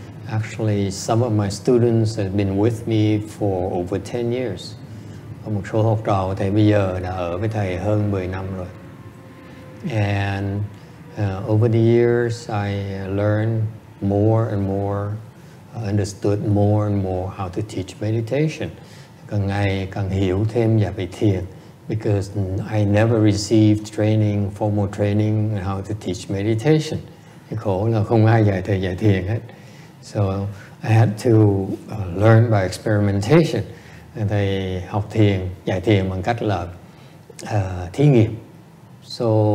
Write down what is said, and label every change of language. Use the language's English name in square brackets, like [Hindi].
[English] Actually, some of my students have been with me for over 10 years. [Vietnamese] Có một số học trò của thầy bây giờ đã ở với thầy hơn 10 năm rồi. [English] And over the years, I learned more and more, understood more and more how to teach meditation. [Vietnamese] Càng ngày càng hiểu thêm về thiền, [English] because I never received training, formal training on how to teach meditation. [Vietnamese] Cái khổ là không ai dạy thầy dạy thiền hết. [English] So I had to learn by experimentation. [Vietnamese] Thầy học thiền, dạy thiền bằng cách là thí nghiệm. So